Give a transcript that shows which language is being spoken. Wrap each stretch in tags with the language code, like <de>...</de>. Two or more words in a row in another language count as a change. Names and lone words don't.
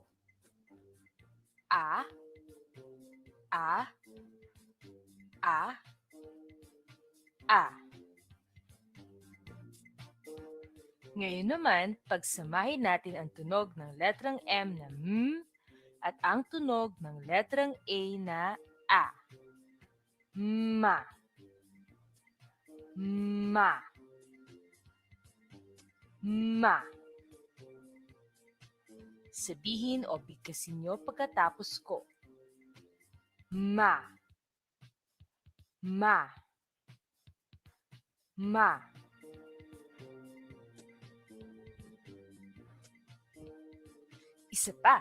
<tl>A, A, A, A. A. Ngayon naman, pagsamahin natin ang tunog ng letrang M na M at ang tunog ng letrang A na A. Ma. Ma. Ma. Sabihin o bigkasin nyo pagkatapos ko. Ma. Ma. Ma. Isa pa.</tl>